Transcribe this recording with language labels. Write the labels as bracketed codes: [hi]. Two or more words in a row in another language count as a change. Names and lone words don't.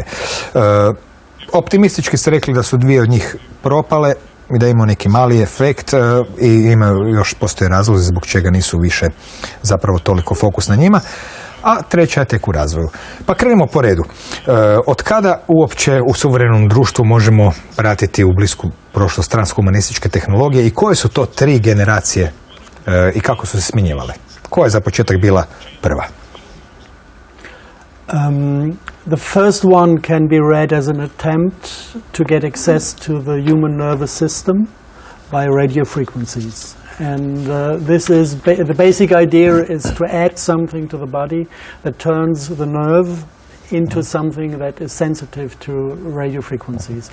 [hr] Optimistički ste rekli da su 2 od njih propale i da imaju neki mali efekt i imaju, još postoje razlozi zbog čega nisu više zapravo toliko fokus na njima, a 3. je tek u razvoju. Pa krenemo po redu. Od kada uopće u suvremenom društvu možemo pratiti u blisku prošlost transhumanističke tehnologije i koje su to 3 generacije i kako su se smjenjivale? Koja je za početak bila prva? [en] The first one can be read as an attempt to get access to the human nervous system by radio frequencies. And this is the basic idea is to add something to the body that turns the nerve into something that is sensitive to radio frequencies.